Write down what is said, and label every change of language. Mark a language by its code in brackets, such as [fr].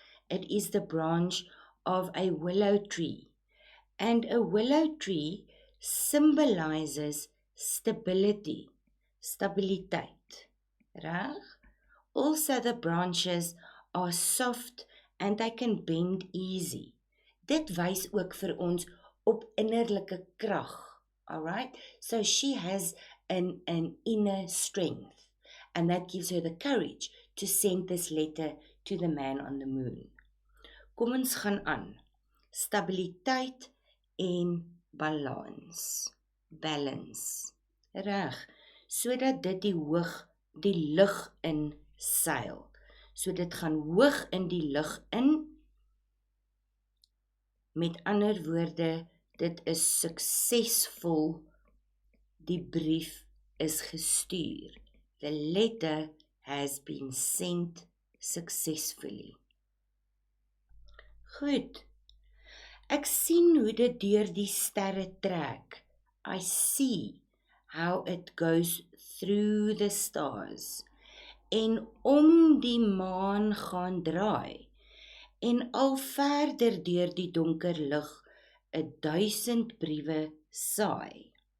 [en] It is the branch of a willow tree. And a willow tree symbolizes stability, stabiliteit, reg? Also the branches are soft and they can bend easy. [af] Dit wys ook vir ons op innerlike krag. [en] Alright? So she has an inner strength, and that gives her the courage to send this letter to the man on the moon. [af] Kom ons gaan aan. Stabiliteit en balans. Balance. Reg. Sodat dit die lug in seil. So dit gaan hoog in die lug in. Met ander woorde, dit is suksesvol. Die brief is gestuur. [en] The letter has been sent successfully. [af] Goed. Ek sien hoe dit deur die sterre trek. [en] I see how it goes through the stars. [af] En om die maan gaan draai. En al verder deur die donker lug 1000 briewe saai.